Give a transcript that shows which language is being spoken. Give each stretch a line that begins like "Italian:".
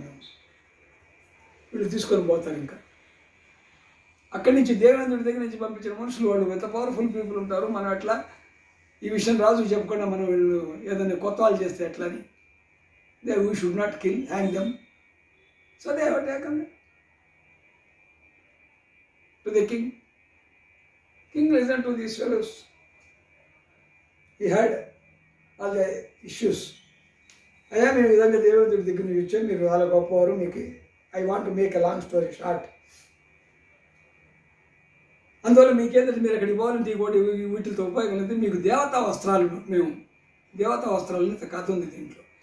Telugu: మేము వీళ్ళు తీసుకొని పోతారు. ఇంకా అక్కడి నుంచి దేవేంద్రుడి దగ్గర నుంచి పంపించిన మనుషులు వాళ్ళు ఎంత పవర్ఫుల్ పీపుల్ ఉంటారు. మనం ఎట్లా ఈ విషయం రాజుకు చెప్పకుండా మనం వీళ్ళు ఏదైనా కొత్త వాళ్ళు చేస్తే ఎట్లా అని,
English: We should not kill, hang them. So they have taken it to the king. King listened to these fellows. He had all the issues.
Telugu: అయ్యా మేము విధంగా దేవేంద్రుడి దగ్గర నుంచి వచ్చాం, మీరు చాలా గొప్పవారు, మీకు
English: I want to make a long story short.
Telugu: అందువల్ల మీకేంటంటే మీరు అక్కడికి పోవాలంటే ఇంకోటి వీటితో ఉపయోగం లేదు. మీకు దేవతా వస్త్రాలు, మేము దేవతా వస్త్రాలని కథ ఉంది దీంట్లో.